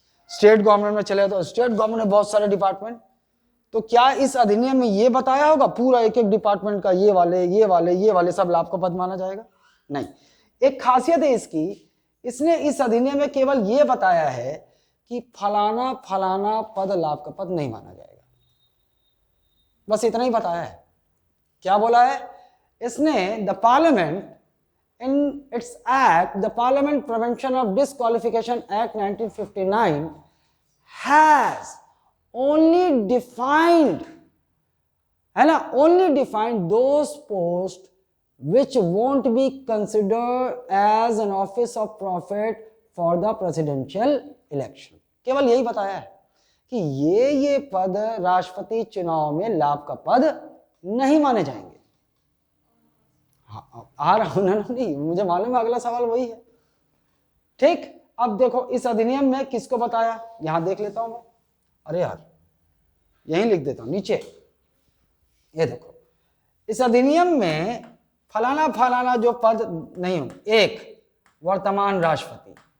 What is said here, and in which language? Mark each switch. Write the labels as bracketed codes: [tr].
[hi] State government में चले तो स्टेट गवर्नमेंट में बहुत सारे डिपार्टमेंट, तो क्या इस अधिनियम में ये बताया होगा पूरा एक एक डिपार्टमेंट का ये वाले सब लाभ का पद माना जाएगा? नहीं। एक खासियत है इसकी, इसने इस अधिनियम में केवल ये बताया है कि फलाना फलाना पद लाभ का पद नहीं माना जाएगा, बस इतना ही बताया है। क्या बोला है इसने, the parliament [en] in its act, the Parliament Prevention of Disqualification Act 1959 has only defined, है ना, only defined those posts which won't be considered as an office of profit for the presidential election। [hi] केवल यही बताया है कि ये पद राष्ट्रपति चुनाव में लाभ का पद नहीं माने जाएंगे। आ रहा हूं ना, नहीं मुझे मालूम है अगला सवाल वही है। ठीक, अब देखो इस अधिनियम में किसको बताया, यहां देख लेता हूं मैं, अरे यार यहीं लिख देता हूं नीचे, ये देखो इस अधिनियम में फलाना फलाना जो पद नहीं हो, एक वर्तमान राष्ट्रपति,